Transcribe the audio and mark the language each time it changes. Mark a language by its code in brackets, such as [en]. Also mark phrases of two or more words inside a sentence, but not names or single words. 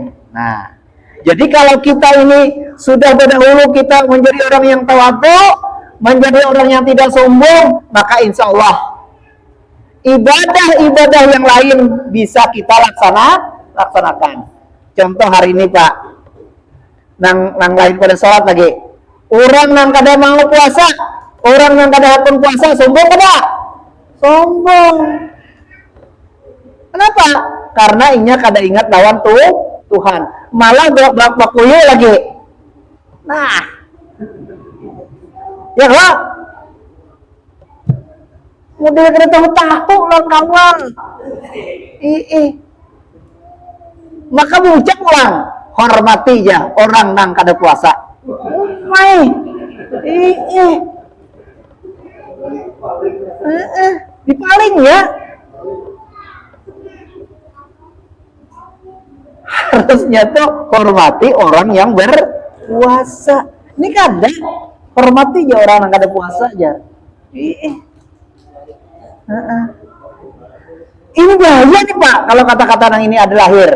[id] Nah, jadi kalau kita ini sudah berdahulu kita menjadi orang yang tawadu, menjadi orang yang tidak sombong, maka insya Allah ibadah-ibadah yang lain bisa kita laksanakan. Contoh hari ini, Pak, nang lain pada sholat lagi. Orang yang kada mau puasa, orang yang kada akun puasa, sombong kada? Sombong. Kenapa? [bjn] Karena inya kada ingat lawan Tuhan. Malah bakuyu lagi. Nah, ya Pak. Model kena tahu lah kawan. [id] Maka mengucap ulang, hormati ya orang nang kada puasa. [bjn] Dipaling ya. [id] Harusnya tuh hormati orang yang berpuasa. Ini kada hormati ya orang yang kada puasa aja. Ini bahaya nih Pak kalau kata-kata yang ini ada lahir.